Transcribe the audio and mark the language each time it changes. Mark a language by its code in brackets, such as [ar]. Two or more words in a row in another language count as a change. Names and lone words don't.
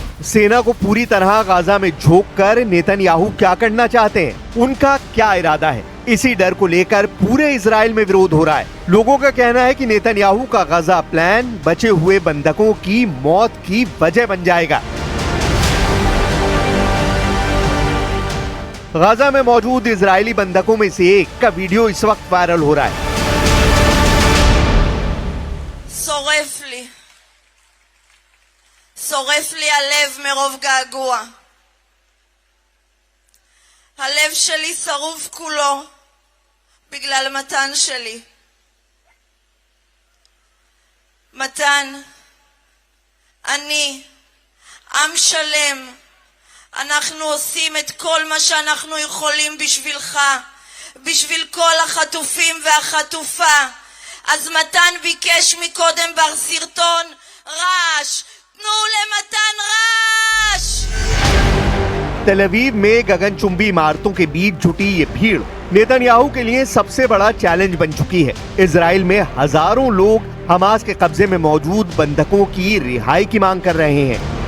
[hi] सेना को पूरी तरह गाजा में झोंककर नेतन्याहू क्या करना चाहते हैं, उनका क्या इरादा है, इसी डर को लेकर पूरे इजराइल में विरोध हो रहा है। लोगों का कहना है कि नेतन्याहू का गाजा प्लान बचे हुए बंधकों की मौत की वजह बन जाएगा। गाजा में मौजूद इजरायली बंधकों में से एक का वीडियो इस वक्त वायरल हो रहा है। [he] שורף לי הלב מרוב געגוע. הלב שלי שרוף כולו בגלל מתן שלי. מתן, אני, עם שלם, אנחנו עושים את כל מה שאנחנו יכולים בשבילך, בשביל כל החטופים והחטופה. אז מתן ביקש מקודם בסרטון רעש. [hi] तेल अवीव में गगनचुंबी इमारतों के बीच जुटी ये भीड़ नेतन्याहू के लिए सबसे बड़ा चैलेंज बन चुकी है। इजराइल में हजारों लोग हमास के कब्जे में मौजूद बंधकों की रिहाई की मांग कर रहे हैं।